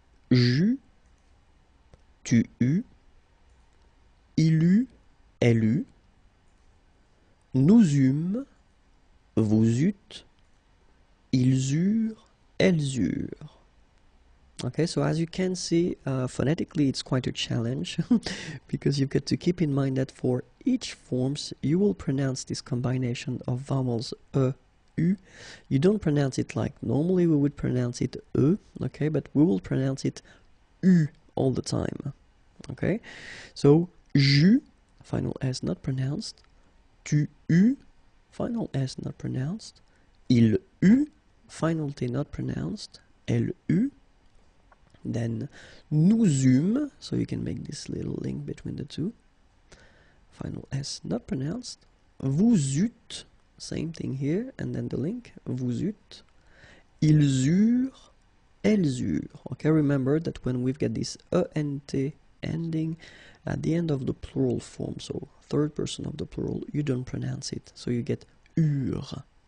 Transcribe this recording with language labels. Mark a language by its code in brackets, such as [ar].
[fr] J'eus, tu eus, il eut, elle eut, nous eûmes, vous eûtes, ils eurent, elles eurent. [en] Okay, so as you can see, phonetically it's quite a challenge because you've got to keep in mind that for each forms you will pronounce this combination of vowels u. You don't pronounce it like normally we would pronounce it okay, but we will pronounce it u all the time. Okay, so [fr] j'eus, [en] final S not pronounced, [fr] tu eus, [en] final S not pronounced, [fr] il eut, [en] final T not pronounced, [fr] elle eut. [en] Then [fr] nous eûmes, [en] so you can make this little link between the two. Final S not pronounced. [fr] Vous eûtes, [en] same thing here, and then the link, [fr] vous eûtes. Ils eurent, elles eurent. [en] Okay, remember that when we've got this ENT ending at the end of the plural form, so third person of the plural, you don't pronounce it, so you get eurent.